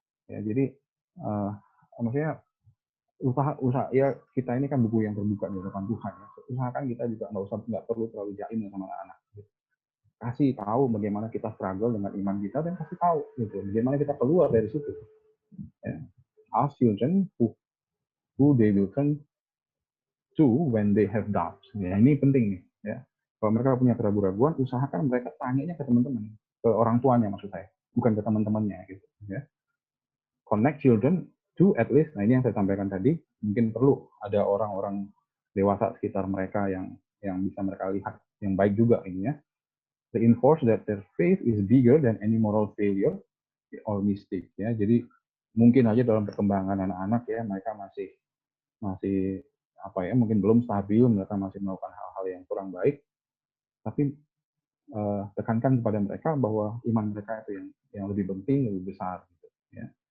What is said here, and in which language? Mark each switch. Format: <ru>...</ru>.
<id>Ya, jadi maksudnya usaha ya, kita ini kan buku yang terbuka di hadapan Tuhan ya. Usahakan kita juga nggak perlu terlalu jaim sama anak-anak. Kasih tahu bagaimana kita struggle dengan iman kita, dan kasih tahu gitu bagaimana kita keluar dari situ. Ya.</id> <en>Ask children who they will turn to when they have doubts.</en> <id>Ya, ini penting nih. Ya. Kalau mereka punya keraguan-keraguan, usahakan mereka tanyanya ke teman-teman, ke orang tuanya maksud saya, bukan ke teman-temannya gitu. Ya. Connect children to at least. Nah, ini yang saya sampaikan tadi. Mungkin perlu ada orang-orang dewasa sekitar mereka yang bisa mereka lihat, yang baik juga ini ya.</id> <en>Reinforce that their faith is bigger than any moral failure or mistake ya.</en> <id>Jadi mungkin aja dalam perkembangan anak-anak ya, mereka masih apa ya, mungkin belum stabil, mereka masih melakukan hal-hal yang kurang baik, tapi tekankan kepada mereka bahwa iman mereka itu yang lebih penting, lebih besar gitu ya.</id>